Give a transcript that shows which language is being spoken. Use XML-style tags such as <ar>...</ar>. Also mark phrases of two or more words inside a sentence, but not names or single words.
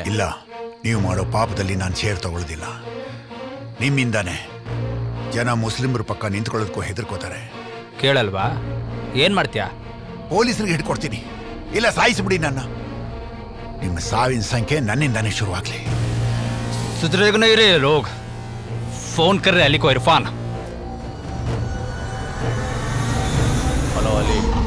<kn>ಇಲ್ಲ, ನೀವು ಮಾಡೋ ಪಾಪದಲ್ಲಿ ನಾನು ಶೇರ್ ತಗೊಳ್ಳೋದಿಲ್ಲ. ನಿಮ್ಮಿಂದಾನೆ ಜನ ಮುಸ್ಲಿಮ್ರ ಪಕ್ಕ ನಿಂತ್ಕೊಳ್ಳೋದಕ್ಕೂ ಹೆದರ್ಕೋತಾರೆ. ಕೇಳಲ್ವಾ? ಏನು ಮಾಡ್ತೀಯಾ? ಪೊಲೀಸರಿಗೆ ಹಿಡ್ಕೊಡ್ತೀನಿ, ಇಲ್ಲ ಸಾಯಿಸಿಬಿಡಿ ನನ್ನ. ನಿಮ್ಮ ಸಾವಿನ ಸಂಖ್ಯೆ ನನ್ನಿಂದಾನೇ ಶುರುವಾಗಲಿ.</kn> <hi>सुधरेगा नहीं रे लोग. फोन कर रहे अली को इरफान. हेलो अली.</hi>